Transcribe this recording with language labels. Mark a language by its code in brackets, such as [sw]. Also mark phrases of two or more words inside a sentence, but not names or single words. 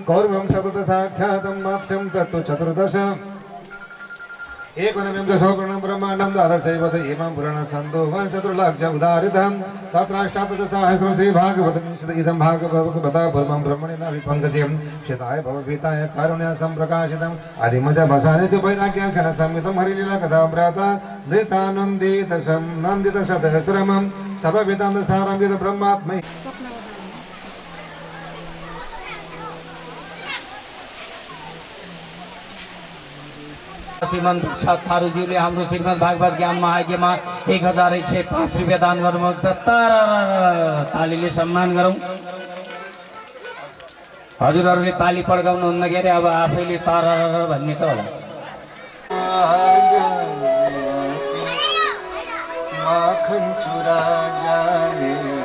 [sa] कौरवं शतदशाख्यातं मत्स्यं तत्तु चतुर्दश एकोनविंश सौवर्णं ब्रह्माण्डं द्वादशैवत इमं पुराणं सन्दोहं चतुर्लक्ष उदारितं तत्राष्टादशसहस्रं श्रीभागवतं इदं भागवता पूर्वं ब्रह्मणेन विपङ्कजं शिताय भवभीताय कारुण्यसं प्रकाशितम् आदिमध्यभसाने च वैराग्यं घनसंयुतं हरिलीला कथामृता नृतानन्दितशं नन्दितशतश्रमं सर्ववेदान्तसारं यद् ब्रह्मात्मै [ne] श्रीमन थारूज्यूले हाम्रो श्रीमद् भागवत ज्ञान महायज्ञमा 1105 रुपियाँ दान गर्नुभएको छ। तालीले सम्मान गरौँ। हजुरहरूले ताली पड्काउनुहुन्न के अरे, अब आफैले तर भन्ने त होला। माखन चुरा जाने